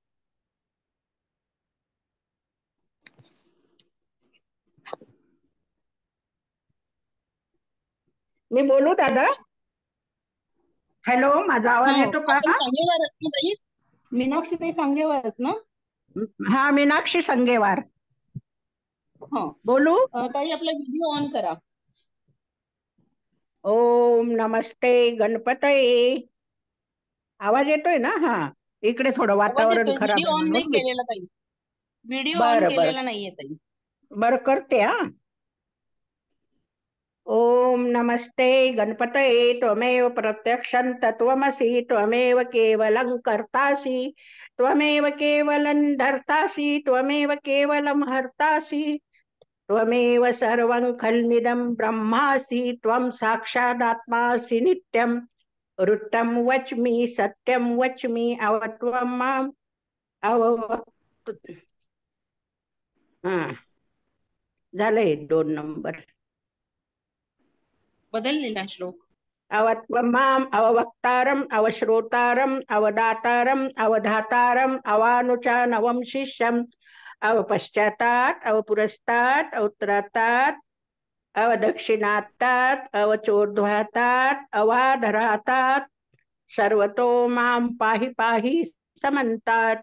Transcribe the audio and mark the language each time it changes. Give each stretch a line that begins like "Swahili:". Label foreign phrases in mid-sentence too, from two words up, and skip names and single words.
Marathi: मी बोलू दादा? हॅलो, माझा आवाज येतो का? आपण सांगेवारच ना ताई? मीनाक्षीताई सांगेवारच ना? हा, मीनाक्षी संगेवार बोलू. ताई आपला
English: video on
Marathi: करा.
Sanskrit: ओम नमस्ते गणपतये.
Marathi: आवाज येतोय ना? हा, इकडे थोडं वातावरण खराब व्हिडिओ आहे ऑन नाही म्हणून केलेला ताई.
English: video on
Marathi: बरं केलेला नाहीये ताई. बरं करते. हा,
Sanskrit: ओम नमस्ते गणपतये. त्वमेव प्रत्यक्षं तत्त्वमसि त्वमेव केवलं कर्तासि त्वमेव केवलं धर्तासि त्वमेव केवलं हर्तासि त्वमेव सर्वं खल्मिदं ब्रह्मासि त्वं साक्षादात्मासि नित्यं ऋतं वच्मि सत्यं वच्मि अवत्वं माम् अववक्तु.
Marathi: हा, झालंय 2 नंबर. बदललेला श्लोक.
Sanskrit: अवत्वं माम् अववक्तारम् अवश्रोतारम् अवदातारम् अवधातारम् अवानुचानवं शिष्यम् अवपश्चातात् अवपुरस्तात् अवुत्तरातात् अवदक्षिणात्तात् अवचोर्ध्वातात् अवाधरातात् सर्वतो मां पाहि पाहि समन्तात्.